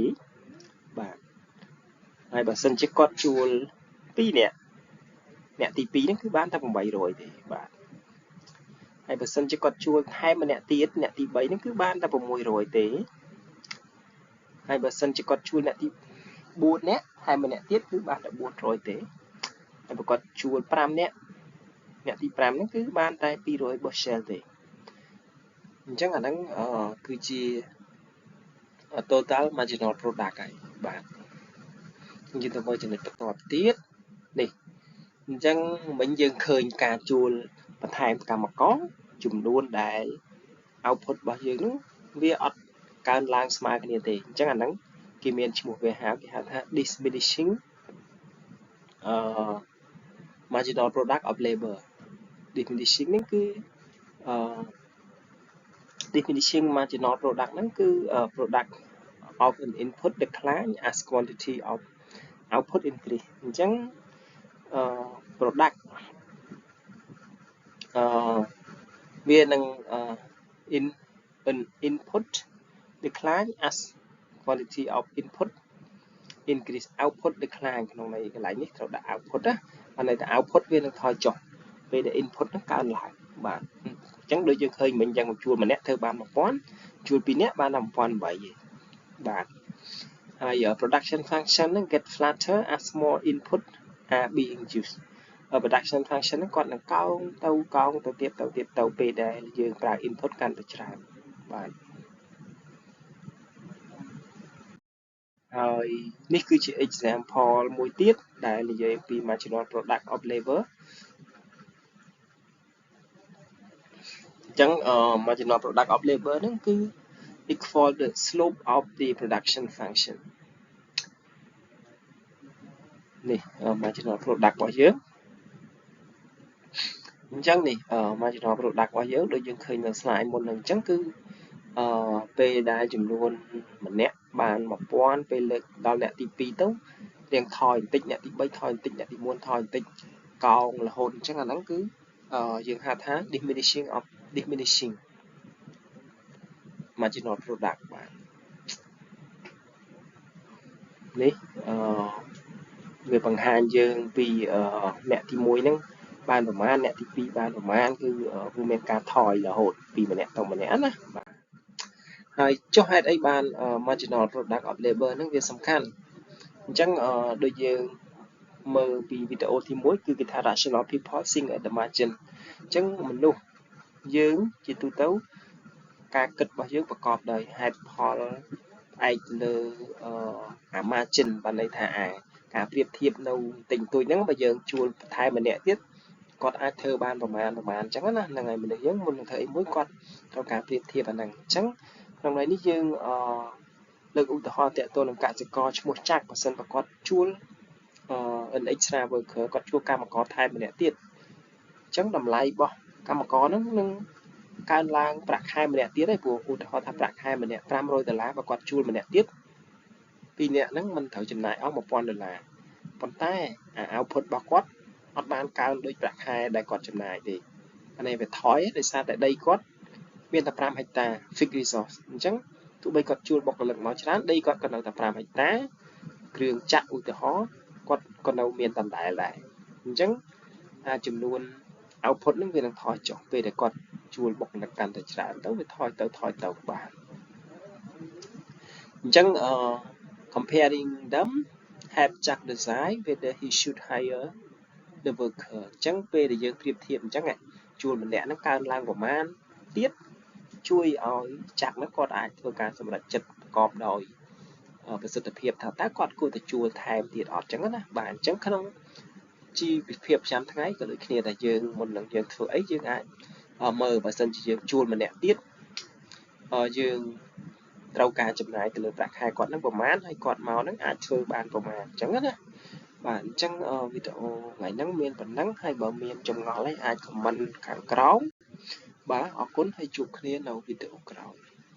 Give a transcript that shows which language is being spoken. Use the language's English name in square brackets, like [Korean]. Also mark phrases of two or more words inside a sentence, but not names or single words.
[Khmer] បាទហើយបើសិនជាគាត់ជួល2នាក់អ្នកទី2ហ្នឹងគឺបានតែ800ទេបាទហើយបើសិនជាគាត់ជួលថែមម្នាក់ទៀតអ្នកទី3ហ្នឹងគឺបានតែ600ទេហើយបើសិនជាគាត់ ជួលអ្នកទី4នាក់ថែមម្នាក់ទៀតគឺបានតែ400ទេហើយបើគាត់ជួល5នាក់អ្នកទី 5ហ្នឹងគឺបានតែ200 bushel ទេអញ្ចឹងអាហ្នឹងគឺជា [English] total marginal product [Khmer] ហើយបាទយើងទៅមើលចំណុចបន្តទៀតនេះអញ្ចឹងមិញយើងឃើញការជួលបន្ថែមកម្មករចំនួនដែល output របស់យើងនោះវាអត់កើនឡើងស្មើគ្នាទេអញ្ចឹងអាហ្នឹងគេមានឈ្មោះវាហៅគេហៅថា diminishing [English] marginal product of labor diminishing [Khmer] ហ្នឹងគឺ [English] diminishing marginal product [Khmer] ហ្នឹងគឺ [English] product of an input decline as quantity of output increase អញ្ចឹងproduct [Khmer] វានឹង [English] input decline as quantity of input increase output decline [Khmer] ក្នុងន័យកន្លែងនេះត្រូវដាក់ output ណាអាន័យថា output វានឹងថយចុះ ពេលដែល input នឹងកើនឡើងបាទអញ្ចឹងដូចយើងឃើញមិញយ៉ាងជួលម្នាក់ធ្វើបាន1000ជួល2នាក់បាន1800ទេបាទហើយ [English] production function [Khmer] នឹង [English] get flatter as more input are being used production function [Khmer] ហ្នឹងគាត់នឹងកោងទៅទៀតទៅពេលដែលយើងប្រើ input កាន់តែច្រើនបាទហើយនេះគឺជា example មួយទៀតដែលនិយាយពី [English] marginal product of labor [Khmer] អញ្ចឹង [English] marginal product of labor [Khmer] ហ្នឹងគឺ [English] equal the slope of the production function [Khmer] នេះ [English] marginal product [Khmer] របស់យើង អញ្ចឹងនេះ [English] marginal product [Khmer] របស់យើងដូចយើងឃើញនៅ slide មុនហ្នឹងអញ្ចឹងគឺពេលដែលចំនួនម្នាក់បាន1000ពេលលើកដល់អ្នកទី2ទៅរៀងថយបន្តិចអ្នកទី3ថយបន្តិចអ្នកទី4ថយបន្តិចកោងរហូតអញ្ចឹងអាហ្នឹងគឺយើងហៅថា [English] diminishing marginal product [Khmer] បាទ នេះវាបង្ហាញយើងពីអ្នកទី1ហ្នឹងបានប្រមាណអ្នកទី2បានប្រមាណគឺវាមានការថយរហូតពីម្នាក់ទៅម្នាក់ណាបាទហើយចុះហេតុអីបាន [English] marginal product of labor [Khmer] ហ្នឹងវាសំខាន់អញ្ចឹងដូចយើងមើលពីវីដេអូទី1គឺគេថា [English] rational people think at the margin [Khmer] អញ្ចឹងមនុស្សយើងជា ទូទៅការគិតរបស់យើងប្រកបដោយហេតុផលផ្អែកលើmargin បានន័យថាការប្រៀបធៀបនៅទិញទួយហ្នឹងបើយើងជួលបន្ថែមម្នាក់ទៀតគាត់អាចធ្វើបានប្រមាណអញ្ចឹងណាហ្នឹងហើយមនុស្សយើងមុននឹងធ្វើអីមួយគាត់ត្រូវការ ប្រៀបធៀបអាហ្នឹងអញ្ចឹងក្នុងន័យនេះយើងលើកឧទាហរណ៍តទៅនឹងកសិករឈ្មោះចាក់បើសិនបើគាត់ជួល [English] an extra worker [Khmer] គាត់ជួលកម្មករថែមម្នាក់ទៀតអញ្ចឹងតម្លៃ របស់កម្មករហ្នឹងនឹងកើនឡើងប្រាក់ខែម្នាក់ទៀតឯងព្រោះឧទាហរណ៍ថាប្រាក់ខែម្នាក់$500បើគាត់ជួលម្នាក់ទៀត2នាក់ហ្នឹងមិនត្រូវ ចំណាយអស់$1000ប៉ុន្តែoutput របស់គាត់អត់បានកើនដូចប្រាក់ខែដែលគាត់ចំណាយទេអានេះវាថយដោយសារតែដីគាត់មានតែ5ហិកតា [English] fixed resource [Khmer] អញ្ចឹងទោះបីគាត់ជួលបុគ្គលិកមកច្រើនដីគាត់ក៏នៅតែ5ហិកតាគ្រឿងចាក់ឧទាហរណ៍គាត់ក៏នៅមានដដែលដែរអញ្ចឹងចំនួន output ហ្នឹងវានឹងថយចុះពេលដែលគាត់ជួលបុគ្គលិកកាន់តែច្រើនទៅវាថយទៅបាទ អញ្ចឹង [English] comparing them help Jack decide whether he should hire the worker [Khmer] អញ្ចឹងពេលដែលយើងប្រៀបធៀបអញ្ចឹងជួលម្នាក់ហ្នឹងកើនឡើងប្រមាណទៀតជួយឲ្យចាក់ហ្នឹងគាត់អាចធ្វើ ការសម្រេចចិត្តប្រកបដោយប្រសិទ្ធភាពថាតើគាត់គួរតែជួលថែមទៀតអត់ចឹងណាបាទអញ្ចឹងក្នុងជីវភាពប្រចាំថ្ងៃក៏ដូចគ្នាតែយើងមុននឹងយើងធ្វើអីយើងអាចមើលបើសិនជាយើងជួលម្នាក់ទៀតយើងត្រូវការចំណាយទៅលើប្រាក់ខែគាត់ហ្នឹងប្រមាណហើយគាត់មកហ្នឹងអាចធ្វើបានប្រមាណអញ្ចឹងណាបាទអញ្ចឹងវីដេអូថ្ងៃហ្នឹងមានប៉ុណ្ណឹងហើយបើមានចម្ងល់អីអាច comment ខាងក្រោមបាទអរគុណហើយជួបគ្នានៅវីដេអូក្រោយ